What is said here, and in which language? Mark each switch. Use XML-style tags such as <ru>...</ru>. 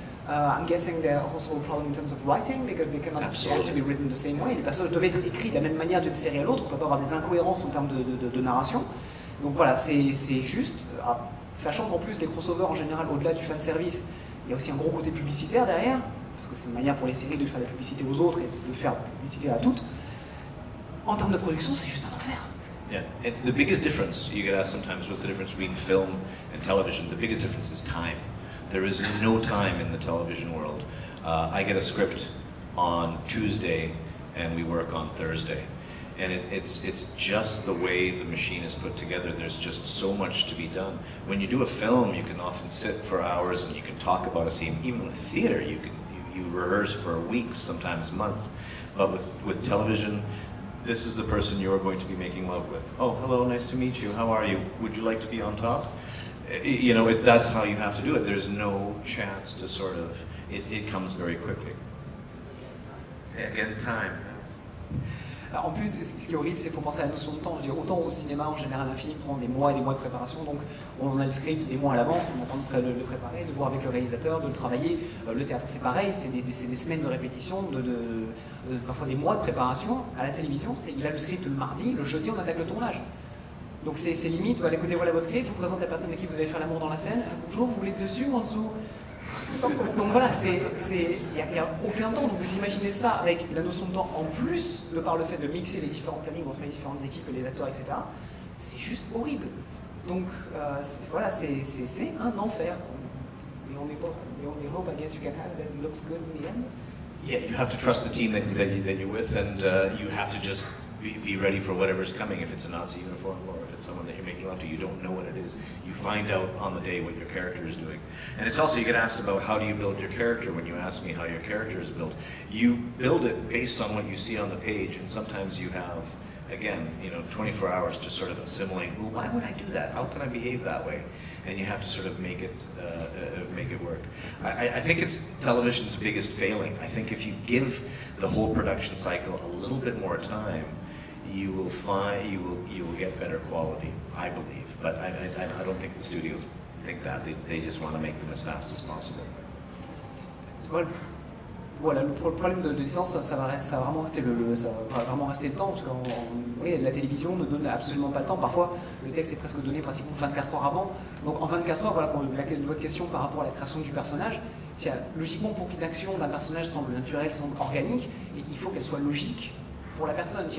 <en>I'm guessing there are also a problem in terms of writing, because they cannot have to be written the same way.</en> <fr>Les personnages doivent être écrits de la même manière d'une série à l'autre, on ne peut pas avoir des incohérences en termes de narration. Donc voilà, c'est juste, sachant qu'en plus les crossovers en général, au-delà du fanservice, il y a aussi un gros côté publicitaire derrière, parce que c'est une manière pour les séries de faire de la publicité aux autres et de faire publicité à toutes. En termes de production, c'est juste un enfer.</fr> <en>Yeah, and the biggest difference, you get asked sometimes what's the difference between film and television, the biggest difference is time. There is no time in the television world. I get a script on Tuesday and we work on Thursday. And it's just the way the machine is put together. There's just so much to be done. When you do a film, you can often sit for hours and you can talk about a scene. Even with theater, you rehearse for weeks, sometimes months. But with television, this is the person you're going to be making love with. Oh, hello, nice to meet you. How are you? Would you like to be on top? You know, that's how you have to do it. There's no chance to sort of, it comes very quickly. Again, time.</en> <fr>Alors, en plus, ce qui est horrible, c'est qu'il faut penser à la notion de temps. Je veux dire, autant au cinéma, en général, un film prend des mois et des mois de préparation, donc on a le script des mois à l'avance, on attend de le préparer, de voir avec le réalisateur, de le travailler. Le théâtre, c'est pareil, c'est des semaines de répétition, parfois des mois de préparation. À la télévision, il a le script le mardi, le jeudi, on attaque le tournage. Donc c'est limite, écoutez, voilà votre script, je vous présente la personne avec qui vous allez faire l'amour dans la scène. Bonjour, vous voulez dessus ou en dessous? Donc voilà, il n'y a aucun temps. Donc vous imaginez ça avec la notion de temps en plus, de par le fait de mixer les différents plannings entre les différentes équipes et les acteurs, etc. C'est juste horrible. Donc voilà, c'est un enfer. Mais on</fr> <en>hope, I guess you can have that it looks good in the end. Yeah, you have to trust the team that you're with, and you have to just be ready for whatever's coming. If it's a Nazi uniform or if it's someone that you're making love to, you don't know what it is. You find out on the day what your character is doing. And it's also, you get asked about how do you build your character. When you ask me how your character is built, you build it based on what you see on the page, and sometimes you have, again, 24 hours to sort of assimilate, well, why would I do that? How can I behave that way? And you have to sort of make it work. I think it's television's biggest failing. I think if you give the whole production cycle a little bit more time, you will get better quality, I believe. But I don't think the studios think that. They just want to make them as fast as possible.</en> <fr>Voilà, le problème de licence, ça va vraiment rester le temps, parce que la télévision ne donne absolument pas le temps. Parfois, le texte est presque donné pratiquement 24 heures avant. Donc en 24 heures, voilà, votre question par rapport à la création du personnage, logiquement, pour qu'une action d'un personnage semble naturelle, semble organique, il faut qu'elle soit logique pour la personne.</fr>